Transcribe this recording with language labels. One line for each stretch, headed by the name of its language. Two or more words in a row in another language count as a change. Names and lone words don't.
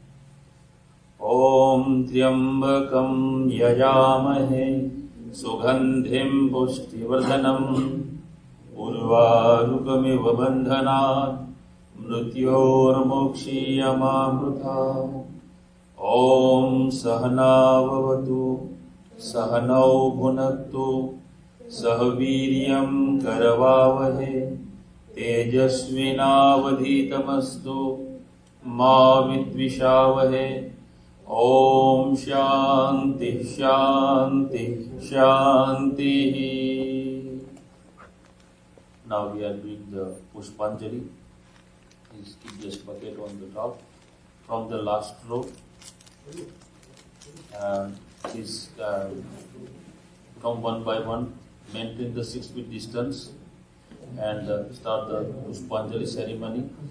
Sanskrit: ઓમ ત્ર્યંબકમ યજામહે સુગંધિમ પુષ્ટિવર્ધનમ ઉર્વારુકમિવ બંધનાत् મૃત્યોર્મોક્ષીયમામૃતા. ઓમ સહનાવવતુ सहनौ भुनक्तु सह वीर्यं करवावहे तेजस्विनावधीतमस्तु मा विद्विषावहे। ओम शांति शांति शांति।
English: Now we are doing the Pushpanjali. Please keep this bucket on the top from the last row. Please come one by one, maintain the 6 feet distance and start the Pushpanjali ceremony.